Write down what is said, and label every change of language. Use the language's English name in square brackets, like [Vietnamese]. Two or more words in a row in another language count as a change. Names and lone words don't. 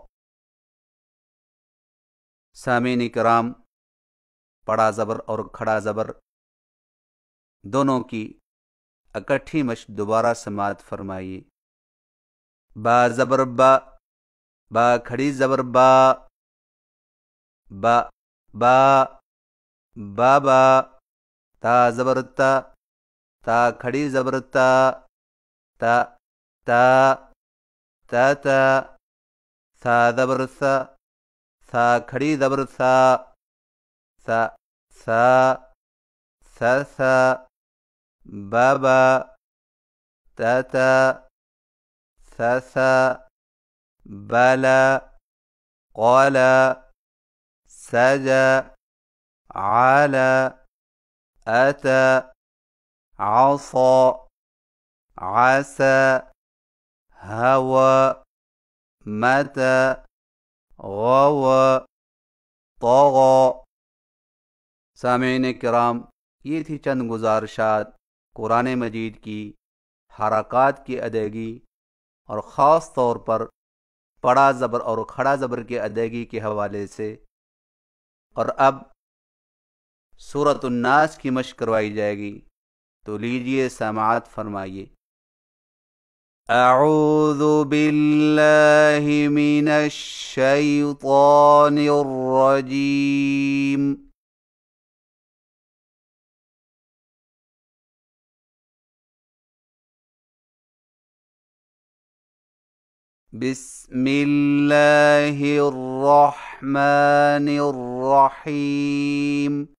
[Urdu] سامعین کرام، بڑا زبر اور کھڑا زبر دونوں کی اکٹھی مشق دوبارہ سماعت فرمائیے۔ با زبر با، با کھڑی زبر با، با با، بابا، تا زبر تا، تا کھڑی زبر تا، تا تا، تا تا، سا زبر سا، سا کھڑی زبر سا، سا سا، سا سا، بابا، تا تا، سا سا، بالا، قالا، سجا، [Arabic] عالا، أتى، عصى، عسى، هوى، متى، गव तौग़ा। [Urdu] سامعین کرام، یہ تھی چند گزارشات قرآن مجید کی حرکت کی ادائیگی اور خاص طور پر پڑا زبر اور کھڑا زبر کی ادائیگی کے حوالے سے. اور اب سورۃ الناس کی مشق کروائی جائے گی، تو لیجیے سماعت فرمائیے. [Arabic] أعوذ بالله من الشيطان الرجيم. بسم الله الرحمن الرحيم.